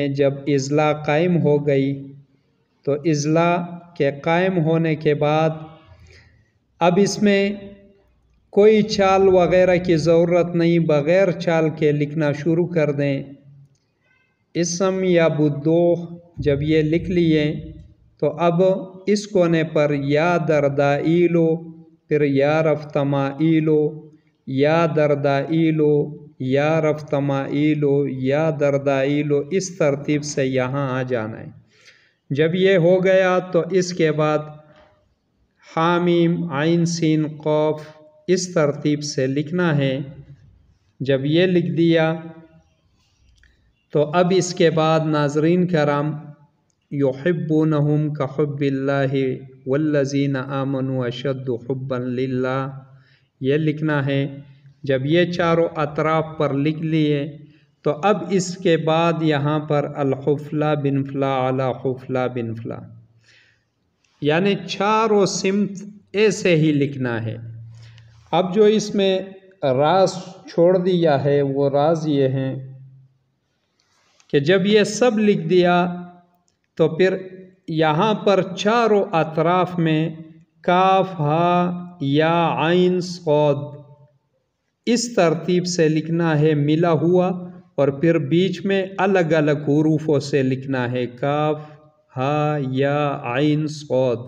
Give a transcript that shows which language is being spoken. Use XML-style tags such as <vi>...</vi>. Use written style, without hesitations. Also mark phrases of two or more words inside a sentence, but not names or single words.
<ur>جب عزلہ قائم ہو گئی تو عزلہ کے قائم ہونے کے بعد اب اس میں کوئی چال وغیرہ کی ضرورت نہیں، بغیر چال کے لکھنا شروع کر دیں. اسم یا بدوح جب یہ لکھ لیے تو اب اس کونے پر یا دردائیل، پھر یا رفتمائیل، یا دردائیل، یا رفتمائیل، یا دردائیل, फिर या रफ्तमाइलो, या दरदाइलो, या रफ्तमाइलो, या दरदाइलो, اس ترتیب سے یہاں آ جانا ہے. جب یہ ہو گیا تو اس کے بعد حم، عین، سین، قاف، اس ترتیب سے لکھنا ہے. جب یہ لکھ دیا تو اب اس کے بعد ناظرین کرام</ur> <ar>يحبونهم كحب الله والذين آمنوا أشد حبا لله,</ar> <ur>یہ لکھنا ہے. جب یہ چاروں اطراف پر لکھ لیے تو اب اس کے بعد یہاں پر</ur> <ar>الفلان بن فلان على فلان بن فلان,</ar> <ur>یعنی چاروں سمت ایسے ہی لکھنا ہے. اب جو اس میں راز چھوڑ دیا ہے وہ راز یہ ہیں کہ جب یہ سب لکھ دیا تو پھر یہاں پر چاروں اطراف میں کاف، ہا، یا، عین، صاد، اس ترتیب سے لکھنا ہے ملا ہوا، اور پھر بیچ میں الگ الگ حروفوں سے لکھنا ہے کاف، ہا، یا، عین، صاد.</ur>